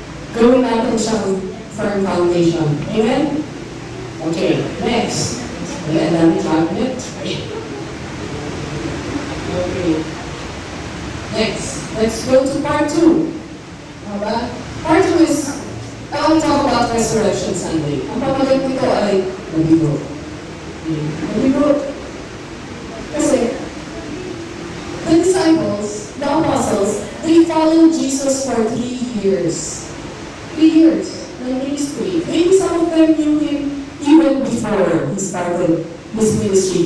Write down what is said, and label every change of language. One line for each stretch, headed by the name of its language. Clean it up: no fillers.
Filipino: Gawin natin siyang
English: firm foundation.
Filipino: Amen?
English: Okay, next.
Filipino: Wala namin magnet.
English: Okay. Next. Let's go to part 2. Alright? Part 2 is, I want to talk about Resurrection Sunday.
Filipino: Ang pamagat nito ay nabigo. Nabigo.
English: Kasi, the disciples, the apostles, they followed Jesus for 3 years. 3 years. The ministry. Maybe some of them knew Him even before He started His ministry.